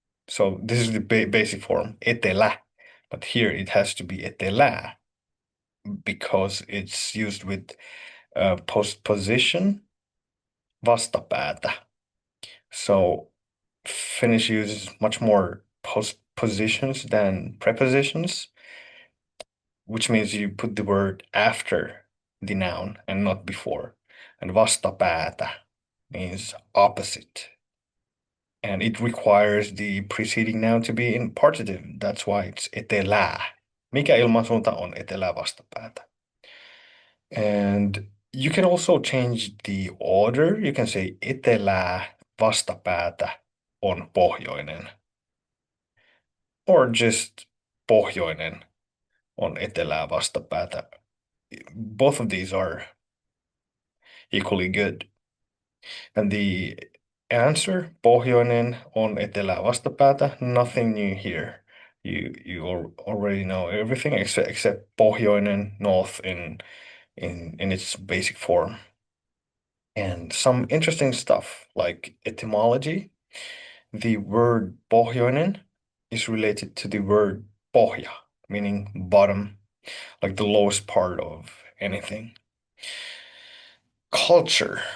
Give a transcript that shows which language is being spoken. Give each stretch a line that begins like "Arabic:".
English: So this is the basic form, etelä, but here it has to be etelää because it's used with postposition vastapäätä. So Finnish uses much more postpositions than prepositions, which means you put the word after the noun and not before. And vastapäätä means opposite. And it requires the preceding noun to be in partitive. That's why it's
Finnish: etelää. Mikä ilmansuunta on etelää vastapäätä?
English: And you can also change the order. You can say
Finnish: etelää vastapäätä on pohjoinen.
English: Or just
Finnish: pohjoinen on etelää vastapäätä.
English: Both of these are equally good. And the answer,
Finnish: pohjoinen on etelää vastapäätä,
English: nothing new here. You already know everything except pohjoinen, north in its basic form. And some interesting stuff like etymology. The word pohjoinen is related to the word pohja, meaning bottom, like the lowest part of anything. Culture.